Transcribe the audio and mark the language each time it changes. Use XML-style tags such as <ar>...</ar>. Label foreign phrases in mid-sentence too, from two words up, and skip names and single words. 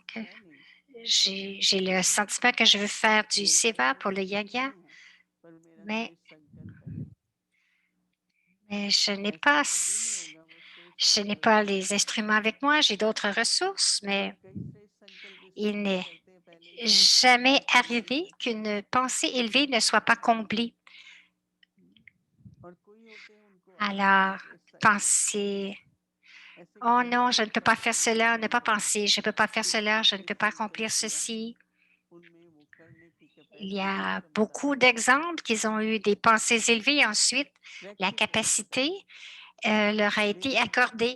<fr>Donc,</fr> <hi>है नहीं</hi> <fr>j'ai le sentiment que je veux faire du</fr> <hi>मेरे पास seva वो</hi> <fr>pour le</fr> <hi>शक्ति yoga, नहीं है पर मेरा</hi> <fr>mais,</fr> <hi>श्रेष्ठ संकल्प है</hi> <fr>mais</fr> <hi>ऐसा कभी नहीं होगा वो श्रेष्ठ</hi> <fr>je n'ai</fr> <hi>संकल्प</hi> <fr>pas</fr> <hi>नहीं</hi> <fr>les</fr> <hi>होगा</hi> <fr>instruments avec moi, j'ai d'autres ressources,</fr> <hi>और</hi> <fr>mais</fr> <hi>कई श्रेष्ठ संकल्प</hi> <fr>il</fr> <hi>इसलिए नहीं</hi> <fr>n'est</fr> <hi>करते हैं पहले ही</hi> <fr>jamais</fr> <hi>कि कोई</hi> <fr>arrivé qu'une pensée élevée ne soit pas comblée.</fr> <hi>और कोई होते हैं उनको</hi> <fr>Alors, pensez, oh non, je ne peux pas faire cela, ne pas penser, je ne peux pas faire cela, je ne peux pas accomplir ceci. Il y a beaucoup d'exemples qu'ils ont eu des pensées élevées. Ensuite, la capacité leur a été accordée.</fr>